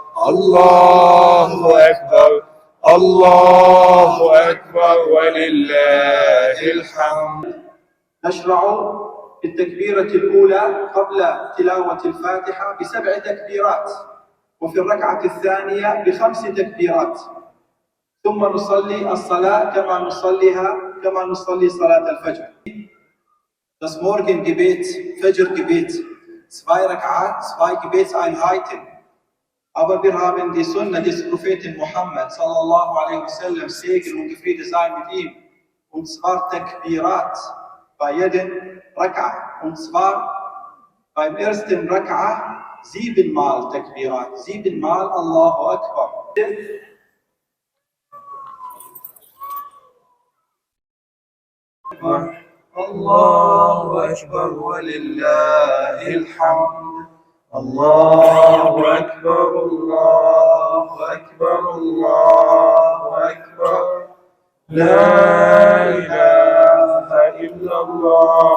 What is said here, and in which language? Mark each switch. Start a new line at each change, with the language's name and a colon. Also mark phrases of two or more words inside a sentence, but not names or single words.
Arabic: الله أكبر الله أكبر ولله الحمد. نشرع بالتكبيرة الأولى قبل تلاوة الفاتحة ب7 تكبيرات، وفي الركعة الثانية ب5 تكبيرات، ثم نصلي الصلاة كما نصلي صلاة الفجر.
German: Das Morgengebet, Fajr-Gebet, 2 Rak'at, 2 Gebetseinheiten. Aber wir haben die Sunna des Propheten Muhammad
Arabic: صلى الله عليه وسلم,
German: Segen und Friede sei mit ihm, und zwar Takbirat bei jedem Rak'a, und zwar beim ersten Rak'a 7-mal Takbirat, 7-mal
Arabic: الله أكبر. الله أكبر ولله الحمد. الله أكبر الله أكبر الله أكبر لا إله إلا الله.